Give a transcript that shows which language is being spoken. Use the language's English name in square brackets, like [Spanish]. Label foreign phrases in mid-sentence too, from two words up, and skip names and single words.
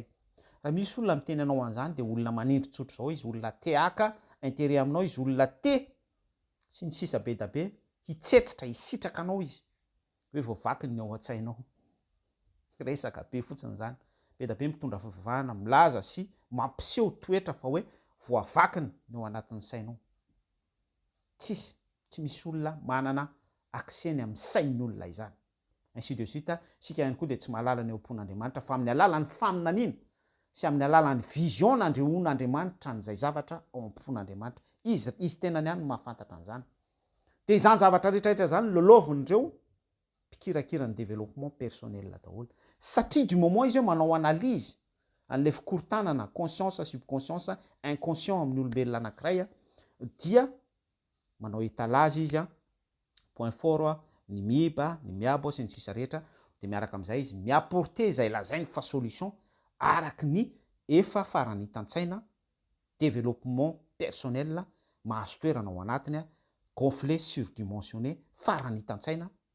[Malagasy] Raha misy olona miteny anao an'izany dia olona manindry tsotro zao izy, olona te haka intérêt aminao izy, olona te sy ny sisa be da be hitsetritra, hisitraka anao izy, hoe voavaky ny ao an-tsainao. Resaka be fotsiny zany, be da be mitondra fivavahana, milaza sy mampiseho toetra fa hoe voavakiny ny ao anatin'ny sainao. Tsy misy olona manana accès ny amin'ny sain'ny olona izany. [French] Ainsi de suite, [Malagasy] sika ihany koa dia tsy mahalala ny am-pon'Andriamanitra fa amin'ny alalan'ny faminaniana sy amin'ny alalan'ny vision n'Andriamanitra n'izay zavatra ao am-pon'Andriamanitra. Izy tena ihany no mahafantatra an'izany. Dia izany zavatra rehetrarehetra zany lolovin'ireo mpikirakira ny [French] développement personnel [Malagasy] daholo. Satria [French] du moment [Malagasy] izy hoe manao analyse an'ilay fikorontanana [French] conscience, subconscience, inconscient [Malagasy] amin'ny olombelona anankiray, dia manao étalage izy [French] point fort [Malagasy] ny miba, ny miabo sy ny sisa rehetra, dia miaraka amin'izay izy miapporter izay lazainy fa solution araky ny efa farany hitan-tsaina [French] développement personnel [Malagasy] mahazo toerana ao anatiny, [French] gonflé surdimensionné [Malagasy] farany hitan-tsaina.